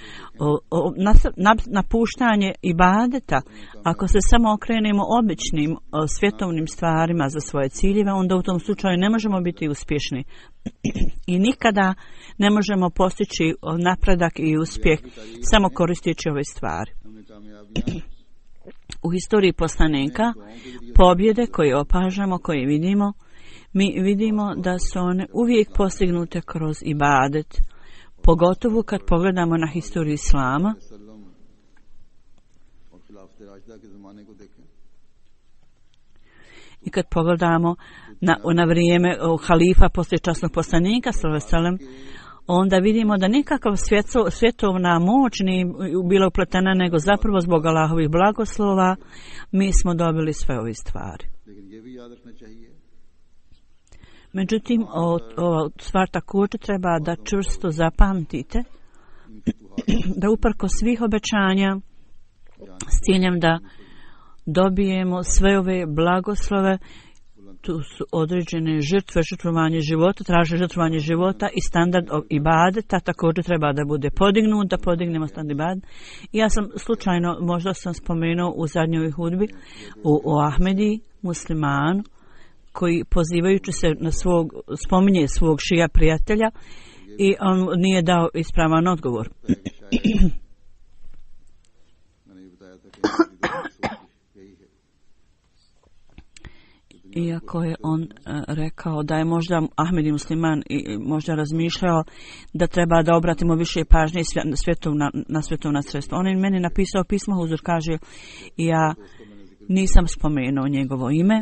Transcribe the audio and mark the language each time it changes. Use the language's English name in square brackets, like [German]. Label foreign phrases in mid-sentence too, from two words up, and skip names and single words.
[Bosnian] Napuštanje ibadeta, ako se samo okrenemo običnim svjetovnim stvarima za svoje ciljeve, onda u tom slučaju ne možemo biti uspješni. I nikada ne možemo postići napredak i uspjeh samo koristeći ove stvari. [Urdu] ہم نے کامیابیاں [Bosnian] U historiji poslanika, pobjede koje opažamo, koje vidimo, mi vidimo da su one uvijek postignute kroz ibadet, pogotovo kad pogledamo na historiju Islama [Urdu] وسلم اور خلافت راشدہ کے زمانے کو دیکھیں [Bosnian] i kad pogledamo na vrijeme halifa poslije časnog poslanika [Arabic] صلى الله عليه وسلم, [Bosnian] onda vidimo da nikakav svjetovna moć nije bila upletena, nego zapravo zbog Allahovih blagoslova mi smo dobili sve ove stvari. [Urdu] لیکن یہ بھی یاد رکھنا چاہیے [Bosnian] Međutim, ova stvar također treba da čvrsto zapamtite, da uprko svih obećanja s ciljem da dobijemo sve ove blagoslove, tu su određene žrtve, žrtvovanje života, traže žrtvovanje života i standard ibadeta također treba da bude podignut, da podignemo standard ibadeta. Ja sam slučajno, možda sam spomenuo u zadnjoj hudbi u Ahmedi, muslimanu, koji pozivajući se na spominje svog šija prijatelja i on nije dao ispravan odgovor. [Urdu] میں نے یہ بتایا تھا کہ ہماری دل کی سوچ یہی ہے [Bosnian] Iako je on rekao da je možda Ahmedi musliman i možda razmišljao da treba da obratimo više pažnje na svjetovna sredstva. On je meni napisao pismo, Huzur kaže, ja nisam spomenuo njegovo ime.